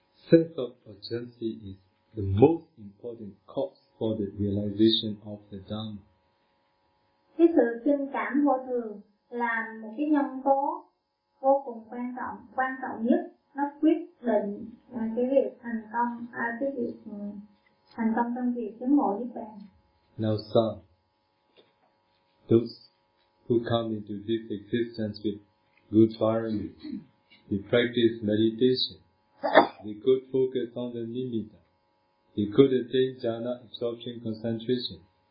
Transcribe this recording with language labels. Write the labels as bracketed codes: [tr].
[en] sense of urgency is the most important cause for the realization of the Dhamma. [vi] Cái sự sinh cảm vô thường là một cái nhân tố vô cùng quan trọng nhất, nó quyết định cái việc thành công, cái việc thành công trong việc chứng ngộ Niết Bàn. [en] Now some, those who come into this existence with good bharami, they practice meditation, they could focus on the nimitta, they could attain jhana absorption concentration.